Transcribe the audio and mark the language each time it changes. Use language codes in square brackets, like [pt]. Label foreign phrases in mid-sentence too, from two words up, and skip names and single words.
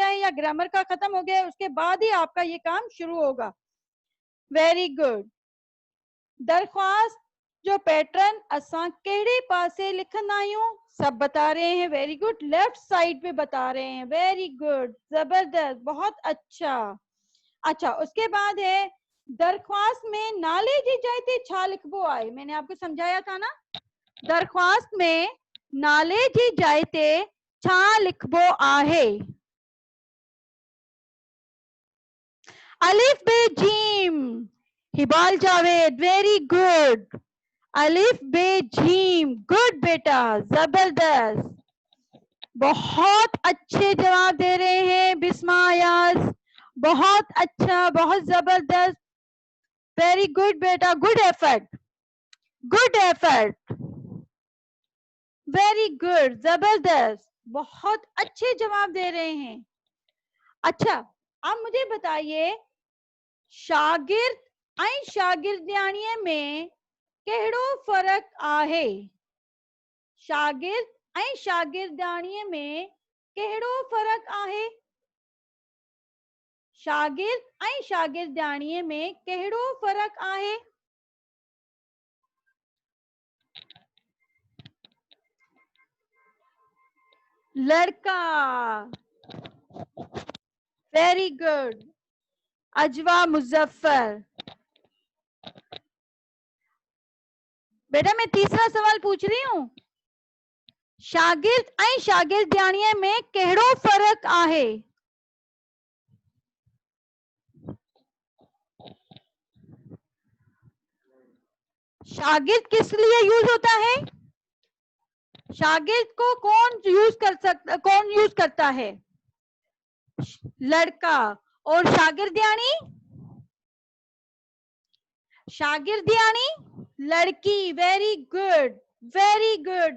[ur] ہے یا گرامر کا ختم ہو گیا ہے اس کے بعد ہی آپ کا یہ کام شروع ہوگا [en] very good [ur] درخواست جو پیٹرن [pa] اساں کیڑے پاسے لکھن آئیوں [ur] سب بتا رہے ہیں [en] very good left side [ur] پہ بتا رہے ہیں [en] very good [ur] زبردست بہت اچھا اچھا اس کے بعد ہے [sd] दरख्वास्त में नाले जी जाते छा लिखबो आए, [ur] میں نے آپ کو سمجھایا تھا نا, [sd] दरख्वास्त में नाले जी जाते छा लिखबो आहे। [ur] الف بے جیم, हिबाल जावेद, [en] very good. [ur] الف بے جیم، گڈ بیٹا، زبردست، بہت اچھے جواب دے رہے ہیں بسمہ ایاز، بہت اچھا، بہت زبردست, [en] very good [ur] बेटा, [en] good effort, good effort, very good, [ur] زبردست، بہت اچھے جواب دے رہے ہیں. اچھا، اب مجھے بتائیے [sd] शागिर्द ऐं शागिर्दियाणीअ में कहिड़ो फर्क आहे? शागिर्द ऐं शागिर्दियाणीअ में कहिड़ो फर्क आहे? शागिर्द ऐं शागिर्दियाणीअ में कहिड़ो फर्क आहे? [en] लड़का, very good. [ur] عجوہ مظفر، بیٹا میں تیسرا سوال پوچھ رہی ہوں, [sd] शागिर्द ऐं शागिर्दियाणीअ में कहिड़ो फर्क आहे? [ur] شاگرد کس لیے یوز ہوتا ہے? شاگرد کو کون یوز کرتا ہے? لڑکا۔ اور شاگردیانی? شاگردیانی لڑکی, [en] very good, very good.